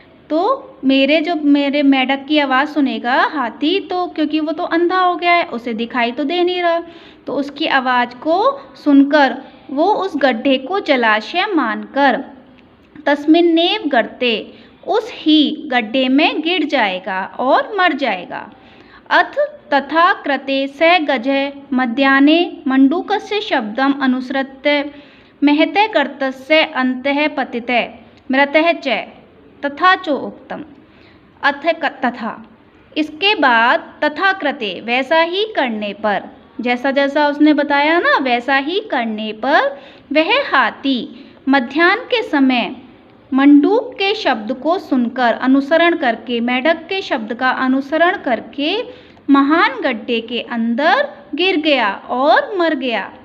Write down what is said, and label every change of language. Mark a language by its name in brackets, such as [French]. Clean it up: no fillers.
[Hindi] तो मेरे मेढक की आवाज़ सुनेगा हाथी, तो क्योंकि वो तो अंधा हो गया है, उसे दिखाई तो दे नहीं रहा, तो उसकी आवाज़ को सुनकर वो उस गड्ढे को जलाशय मानकर [Sanskrit] तस्मिन्नेव गर्ते, [Hindi] उस ही गड्ढे में गिर जाएगा और मर जाएगा। [Sanskrit] अथ तथा कृते स गजः मध्याह्ने मंडूकस्य शब्दम अनुसृत्य महते गर्तस्य अंतः पतितः मृतः च तथा चोक्तम। अथ तथा, [Hindi] इसके बाद [Sanskrit] तथा कृते, [Hindi] वैसा ही करने पर, जैसा जैसा उसने बताया ना वैसा ही करने पर, वह हाथी मध्याह्न के समय मंडूक के शब्द को सुनकर, अनुसरण करके, मेढक के शब्द का अनुसरण करके महान गड्ढे के अंदर गिर गया और मर गया।